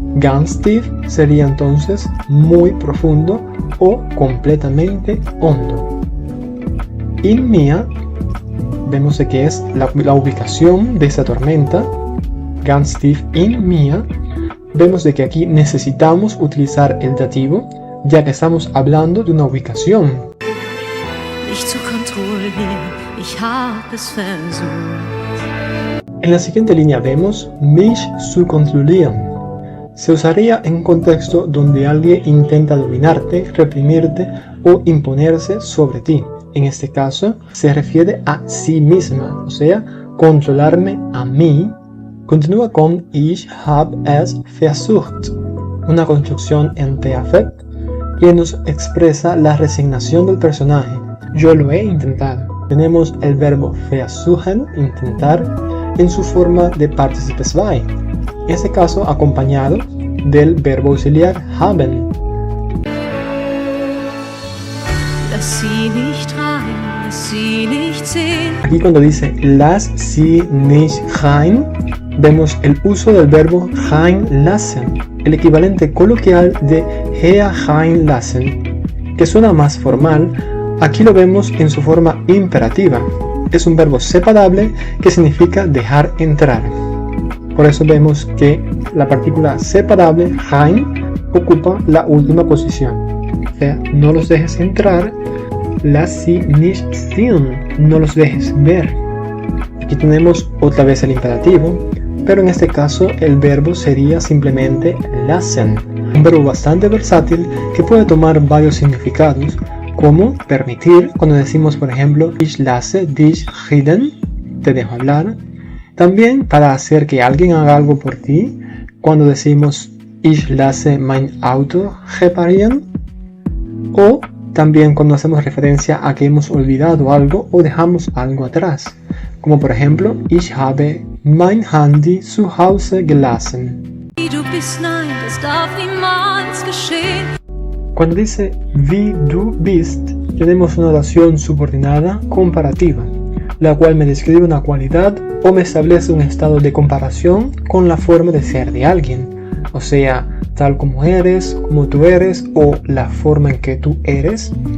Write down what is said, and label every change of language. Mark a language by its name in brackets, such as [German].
[German] Ganz tief [Spanish] sería entonces muy profundo o completamente hondo. [German] In mir [Spanish] vemos que es la ubicación de esta tormenta. [German] Ganz tief in mir. [Spanish] Vemos de que aquí necesitamos utilizar el dativo, ya que estamos hablando de una ubicación. [German] Mich zu kontrollieren, ich hab es versucht. [Spanish] En la siguiente línea vemos [German] mich zu kontrollieren. [Spanish] Se usaría en un contexto donde alguien intenta dominarte, reprimirte o imponerse sobre ti. En este caso, se refiere a sí misma, o sea, controlarme a mí. Continúa con [German] Ich hab es versucht, [Spanish] una construcción en Perfekt que nos expresa la resignación del personaje. Yo lo he intentado. Tenemos el verbo versuchen, intentar, en su forma de Participio 2, en este caso acompañado del verbo auxiliar haben. [German] Lass sie nicht rein, lass sie nicht sehen. [Spanish] Aquí cuando dice [German] lass sie nicht rein, [Spanish] vemos el uso del verbo reinlassen, el equivalente coloquial de hereinlassen, que suena más formal. Aquí lo vemos en su forma imperativa. Es un verbo separable que significa dejar entrar. Por eso vemos que la partícula separable, rein, ocupa la última posición. O sea, no los dejes entrar. [German] Lass sie nicht sehen, [Spanish] no los dejes ver. Aquí tenemos otra vez el imperativo, pero en este caso el verbo sería simplemente lassen. Un verbo bastante versátil que puede tomar varios significados, como permitir, cuando decimos por ejemplo [German] ich lasse dich reden, [Spanish] te dejo hablar. También para hacer que alguien haga algo por ti, cuando decimos [German] ich lasse mein Auto reparieren. [Spanish] O también cuando hacemos referencia a que hemos olvidado algo o dejamos algo atrás, como por ejemplo [German] ich habe mein Handy zu Hause gelassen. Du bist, nein, das darf niemals geschehen. [Spanish] Cuando dice [German] wie du bist, [Spanish] tenemos una oración subordinada comparativa, la cual me describe una cualidad o me establece un estado de comparación con la forma de ser de alguien, o sea, tal como eres, como tú eres o la forma en que tú eres.